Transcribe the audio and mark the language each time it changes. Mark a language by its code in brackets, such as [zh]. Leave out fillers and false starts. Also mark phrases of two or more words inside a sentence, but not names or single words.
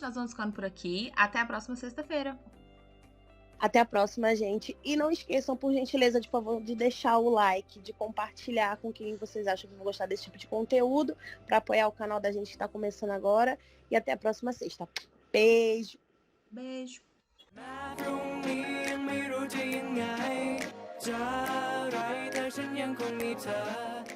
[pt] Nós vamos ficando por aqui. Até a próxima sexta-feira. Até a próxima, gente. E não esqueçam, por gentileza, de favor, de deixar o like, de compartilhar com quem vocês acham que vão gostar desse tipo de conteúdo, para apoiar o canal da gente que está começando agora. E até a próxima sexta. Beijo! Beijo! [th] แม้พรุ่งนี้ยังไม่รู้จะยังไงจะอะไรแต่ฉันยังคงมีเธอ